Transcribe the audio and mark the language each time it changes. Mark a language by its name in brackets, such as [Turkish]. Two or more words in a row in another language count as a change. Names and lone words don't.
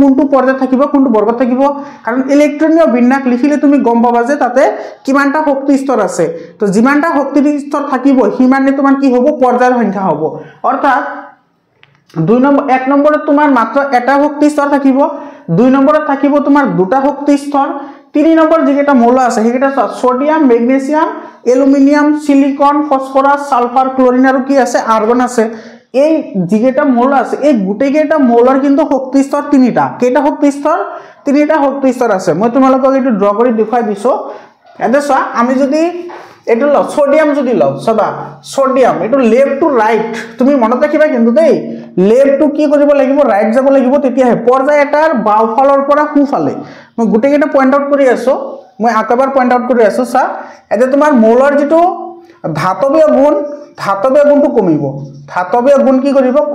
[Assamese] কোনটো পৰ্যায়ত থাকিব কোনটো বৰ্গত থাকিব কাৰণ ইলেক্ট্ৰনীয় বিন্যাস লিখিলে তুমি গম পাবা যে তাতে কিমানটা শক্তি স্তৰ আছে তো যিমানটা শক্তি স্তৰ থাকিব হিমানে তোমাৰ কি হ'ব পৰ্যায়ৰ সংখ্যা হ'ব অৰ্থাৎ দুই নম্বৰ এক নম্বৰত তোমাৰ মাত্ৰ এটা শক্তি স্তৰ থাকিব দুই নম্বৰত থাকিব তোমাৰ দুটা শক্তি স্তৰ তিনি নম্বৰ যেটা মৌল আছে হেটা সোডিয়াম ম্যাগনেসিয়াম অ্যালুমিনিয়াম সিলিকন ফসফরাস সালফার ক্লোরিন আৰু কি আছে আর্গন আছে এই যেটা মৌল আছে এই গুটেই কেটা মৌলৰ কিন্তু শক্তি স্তৰ তিনিটা কেটা শক্তি স্তৰ তিনিটা শক্তি স্তৰ আছে মই তোমালোকক এটো ড্ৰ কৰি দেখাই দিছো এতে চোৱা আমি যদি এটো লও সোডিয়াম যদি লও সবা সোডিয়াম এটো [English] left to right [Assamese] তুমি মনত ৰাখিবা কিন্তু দেই [English] left to [Assamese] কি কৰিব লাগিব ৰাইট যাব লাগিব তেতিয়া হে পৰ্যায় এটাৰ বাওফালৰ পৰা সোঁফালে মই গুটেই কেটা [English] point out [Assamese] কৰি আছো মই আকাবাৰ [English] point out [Assamese] কৰি আছো সা এতে তোমাৰ মৌলৰ যেটো ধাতৱীয় গুণটো কমিব ধাতৱীয় গুণ কি কৰিব